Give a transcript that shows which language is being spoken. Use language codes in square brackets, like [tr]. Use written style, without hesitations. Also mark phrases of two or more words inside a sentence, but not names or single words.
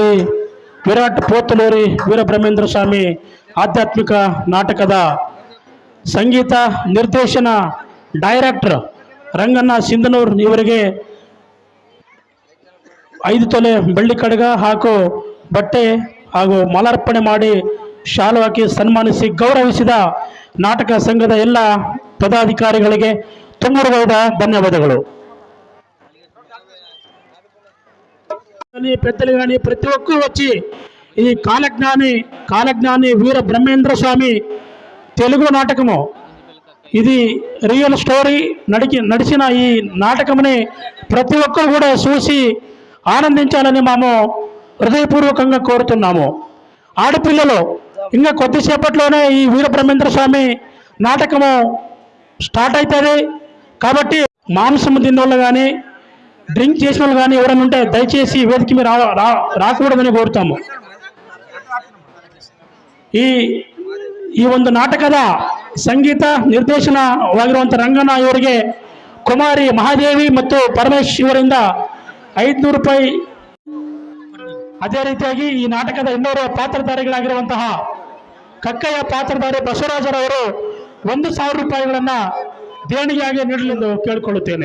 [kn] ವಿರಾಟ್ ಪೋತಲೂರಿ ವೀರಬ್ರಹ್ಮೇಂದ್ರ ಸ್ವಾಮಿ ಆಧ್ಯಾತ್ಮಿಕ ನಾಟಕದ ಸಂಗೀತ ನಿರ್ದೇಶನ ಡೈರೆಕ್ಟರ್ ರಂಗಣ್ಣ ಸಿಂಧನೂರ್ ಇವರಿಗೆ 5 ತೊಲೆ ಬೆಳ್ಳಿ ಕಡಗ ಹಾಗೂ ಬಟ್ಟೆ ಹಾಗೂ ಮಾಲಾರ್ಪಣೆ ಮಾಡಿ ಶಾಲು ಹಾಕಿ ಸನ್ಮಾನಿಸಿ ಗೌರವಿಸಿದ ನಾಟಕ ಸಂಘದ ಎಲ್ಲ ಪದಾಧಿಕಾರಿಗಳಿಗೆ ತುಂಬುರುಗೈದ ಧನ್ಯವಾದಗಳು. [te] పెద్దలు కానీ ప్రతి ఒక్కరు వచ్చి ఈ కాలజ్ఞాని వీర బ్రహ్మేంద్ర స్వామి తెలుగు నాటకము ఇది [en] real story [te] నడిచిన ఈ నాటకముని ప్రతి ఒక్కరు కూడా చూసి ఆనందించాలని మేము హృదయపూర్వకంగా కోరుతున్నాము. ఆడపిల్లలు ఇంకా కొద్దిసేపట్లోనే ఈ వీర బ్రహ్మేంద్ర స్వామి నాటకము స్టార్ట్ అవుతుంది కాబట్టి మాంసం తిన్నోళ్ళు కానీ డ్రింక్ చేసిన వాళ్ళు కానీ ఎవరైనా ఉంటే దయచేసి వేదిక మీద రాకూడదని కోరుతాము. [kn] ಈ ಒಂದು ನಾಟಕದ ಸಂಗೀತ ನಿರ್ದೇಶನವಾಗಿರುವಂಥ ರಂಗಣ್ಣ ಇವರಿಗೆ ಕುಮಾರಿ ಮಹಾದೇವಿ ಮತ್ತು ಪರಮೇಶ್ ಇವರಿಂದ 500 ರೂಪಾಯಿ. ಅದೇ ರೀತಿಯಾಗಿ ಈ ನಾಟಕದ ಇನ್ನೋರ್ವ ಪಾತ್ರಧಾರಿಗಳಾಗಿರುವಂತಹ ಕಕ್ಕಯ್ಯ ಪಾತ್ರಧಾರಿ ಬಸವರಾಜರವರು 1,000 ರೂಪಾಯಿಗಳನ್ನು ದೇಣಿಗೆಯಾಗಿ ನೀಡಲೆಂದು ಕೇಳಿಕೊಳ್ಳುತ್ತೇನೆ.